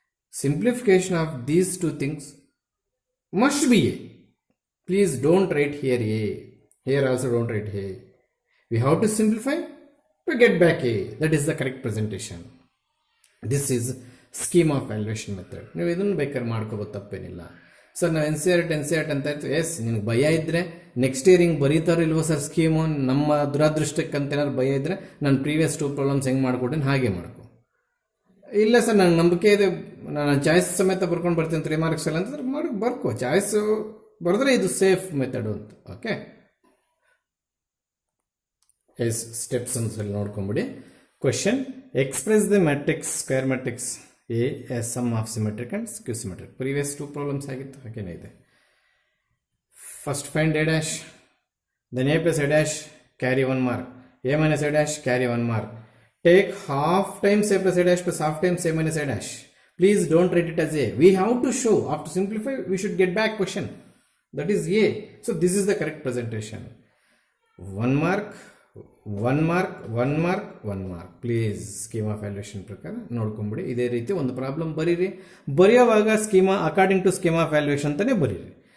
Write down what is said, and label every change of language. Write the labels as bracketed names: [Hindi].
[English] Simplification of these 2 things must be a. Please don't write here a. Here also don't write a. We have to simplify to get back a. That is the correct presentation. This is scheme of valuation method. [Kannada] ನೀವು ಇದನ್ನು ಬೇಕಾದ್ರೆ ಮಾಡ್ಕೋಬಹುದು, ತಪ್ಪೇನಿಲ್ಲ. Sir ನಾವು N C R T ಅಂತ ಇರ್ತೀವಿ. S, ನಿನಗೆ ಭಯ ಇದ್ದರೆ ನೆಕ್ಸ್ಟ್ ಇಯರ್ ಹಿಂಗೆ ಬರೀತಾರೋ ಇಲ್ವೋ ಸರ್ ಸ್ಕೀಮು, ನಮ್ಮ ದುರಾದೃಷ್ಟಕ್ಕಂತ ಏನಾದ್ರು ಭಯ ಇದ್ದರೆ ನಾನು ಪ್ರೀವಿಯಸ್ 2 ಪ್ರಾಬ್ಲಮ್ಸ್ ಹೆಂಗೆ ಮಾಡ್ಕೊಟ್ಟೆ ಹಾಗೆ ಮಾಡ್ಕೊ. ಇಲ್ಲ ಸರ್ ನಂಗೆ ನಂಬಿಕೆ ಇದೆ, ನಾನು ಚಾಯ್ಸ್ ಸಮೇತ ಬರ್ಕೊಂಡು ಬರ್ತೀನಿ 3 ಮಾರ್ಕ್ಸ್ ಎಲ್ಲ ಅಂತಂದ್ರೆ ಬರ್ಕೋ. ಚಾಯ್ಸು ಬರೆದ್ರೆ ಇದು ಸೇಫ್ ಮೆಥಡು ಅಂತ. ಓಕೆ, ಎಸ್ ಸ್ಟೆಪ್ಸ್ ಒಂದ್ಸಲ ನೋಡ್ಕೊಂಬಿಡಿ. [English] Question: express the matrix square matrix a as sum of symmetric and skew symmetric. [Kannada] Previous 2 problems ಆಗಿತ್ತು, ಹಾಗೇನೇ ಇದೆ. [English] first find a dash, then a plus a dash carry 1 mark, [Kannada] A minus A dash carry 1 mark. [English] Take half times a plus a dash plus half times a minus a dash. Please don't write it as a. We have to show. After simplify, we should get back question. That is a. So this is the correct presentation. 1 mark, 1 mark, 1 mark, 1 mark. Please schema of evaluation [Kannada] ಪ್ರಕಾರ ನೋಡ್ಕೊಂಬಿಡಿ. ಇದೇ ರೀತಿ ಒಂದು problem ಬರೀರಿ. ಬರೆಯುವಾಗ schema according to schema of valuation ಅಂತಾನೆ ಬರೀರಿ.